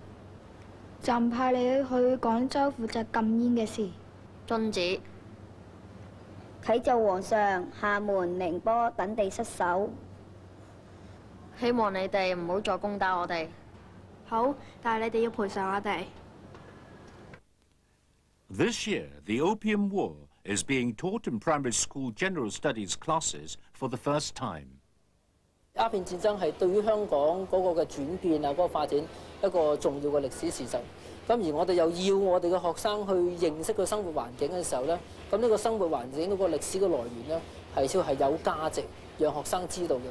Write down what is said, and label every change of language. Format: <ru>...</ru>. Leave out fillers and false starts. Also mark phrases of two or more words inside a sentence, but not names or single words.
<yue>暫派你去廣州負責禁煙嘅事。遵旨。啟奏皇上，廈門、寧波等地失守。希望你哋唔好再攻打我哋。好，但係你哋要賠償我哋。</yue> <en>This year, the Opium War is being taught in primary school general studies classes for the first time.</en> <yue>鴉片戰爭係對於香港嗰個嘅轉變啊，嗰個發展一個重要嘅歷史事實。咁而我哋又要我哋嘅學生去認識個生活環境嘅時候咧，咁呢個生活環境嗰個歷史嘅來源咧，係有價值，讓學生知道嘅。</yue>